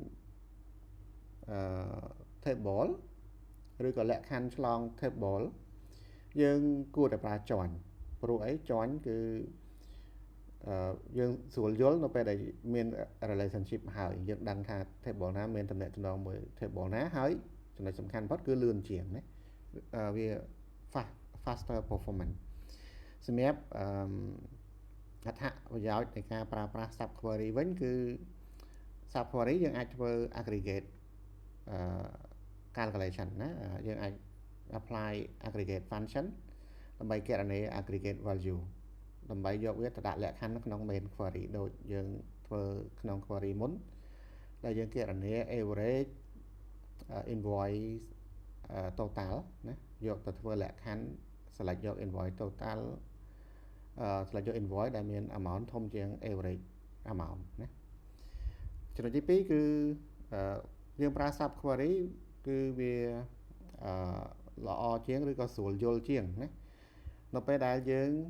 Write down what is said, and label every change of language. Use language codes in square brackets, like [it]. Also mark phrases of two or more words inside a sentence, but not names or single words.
[km] table ឬក៏លក្ខខណ្ឌឆ្លង table យើងគួរតែប្រើ join ព្រោះអី join គឺយើងស្រួលយល់នៅពេលដែលមាន relationship ហើយយើងដឹងថា table ណាមានទំនាក់ទំនងមួយ table ណាហើយ ចំណុចសំខាន់បំផុតគឺលឿនជាងណាវា [en] faster performance [km] សម្រាប់អត្ថប្រយោជន៍នៃការប្រើប្រាស់ [en] sub query [km] វិញគឺ [en] sub query [km] យើងអាចធ្វើ [en] aggregate calculation [km] ណាយើងអាច [en] apply aggregate function [km] ដើម្បីគណនា [en] aggregate value [km] ដើម្បីយកវាទៅដាក់ លក្ខខណ្ឌនៅក្នុង [en] main query [km] ដូចយើងធ្វើក្នុង query មុនដែលយើងគណនា [en] average invoice total [km] ណាយកទៅធ្វើលក្ខខណ្ឌ select យក [en] invoice total [km] select យក invoice ដែលមាន amount ធំជាង [en] average amount [km] ណាចំណុចទី2គឺយើងប្រើ [en] sub query [km] គឺវាល្អជាងឬក៏ស្រួលយល់ជាងណានៅពេលដែលយើង